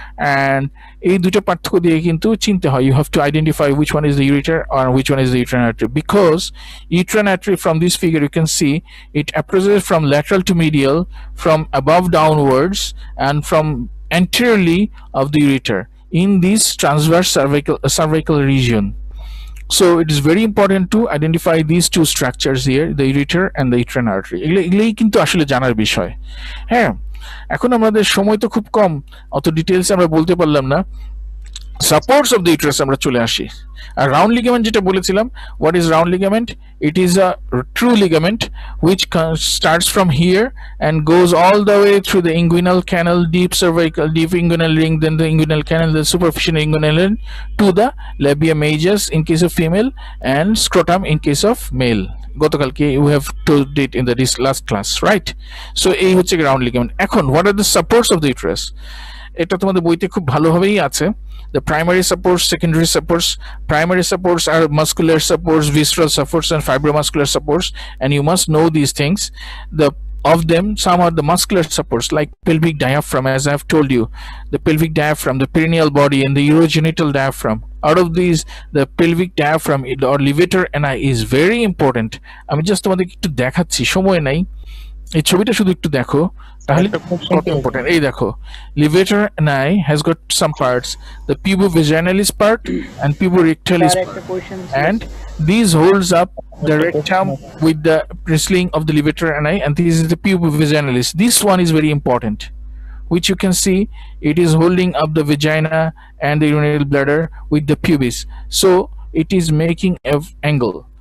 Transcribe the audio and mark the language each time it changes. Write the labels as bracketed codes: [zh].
[en] And [bn] এই দুটো পার্থক্য দিয়ে কিন্তু চিনতে হয়, [en] you have to identify which one is the ureter or which one is the uterine artery, because uterine artery from this figure you can see it approaches from lateral to medial, from above downwards, and from anteriorly of the ureter in this transverse cervical region. So it is very important to identify these two structures here, the ureter and the uterine artery. [bn] এগুলোই কিন্তু আসলে জানার বিষয়। হ্যাঁ, এখন আমাদের সময় তো খুব কম, অত ডিটেলস আমরা বলতে পারলাম না। [en] supports of the uterus [bn] আমরা চলে আসি। [en] আর round ligament [bn] যেটা বলেছিলাম, [en] What is round ligament? It is a true ligament which starts from here and goes all the way through the inguinal canal, deep cervical, deep inguinal ring, then the inguinal canal, the superficial inguinal ring, to the labia majus in case of female and scrotum in case of male. [bn] গতকালকে [en] you have told it in the last class, right? [bn] So এই হচ্ছে round ligament. এখন [en] what are the supports of the uterus? [bn] এটা তোমাদের বইতে খুব ভালোভাবেই আছে। [en] The primary supports, secondary supports. Primary supports are muscular supports, visceral supports, and fibromuscular supports, and you must know these things. Of them, some are the muscular supports like pelvic diaphragm, as I've told you, the pelvic diaphragm, the perineal body, and the urogenital diaphragm. Out of these, the pelvic diaphragm or levator ani is very important. [bn] আমি just তোমাদের একটু দেখাচ্ছি, সময় নাই, এই ছবিটা শুধু একটু দেখো তাহলে কত ইম্পর্টেন্ট। এই দেখো, [en] levator ani has got some parts, the pubovaginalis part and puborectalis part, and these holds up the rectum with the bristling of the levator ani, and this is the pubovaginalis. This one is very important, which you can see it is holding up the vagina and the urinary bladder with the pubis, so it is making an angle.